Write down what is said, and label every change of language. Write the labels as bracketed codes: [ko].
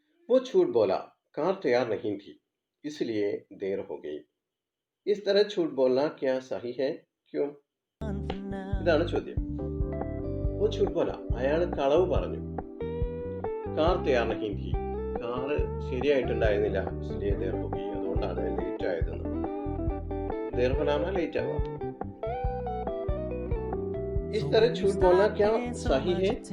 [hi] वो झूठ बोला, कार तैयार नहीं थी इसलिए देर हो गई. इस तरह झूठ बोलना क्या सही है? [ml] क्यों? ഇതാണ് ചോദ്യം. [hi] वो झूठ बोला, [ml] അയാൾ കളവ് പറഞ്ഞു. [hi] കാർ തയ്യാർ നഹീ ഥി, [ml] കാറ് ശരിയായിട്ടുണ്ടായിരുന്നില്ല. [hi] ഇസ്ലിയേ ദേർ ഹോ ഗയി, [ml] അതുകൊണ്ടാണ് ലേറ്റ് ആയതെന്ന്. [hi] ദേർ ഹോനാ [ml] ലേറ്റ് ആവുക. [hi] ഇസ് തരഹ झूठ बोलना क्या सही है?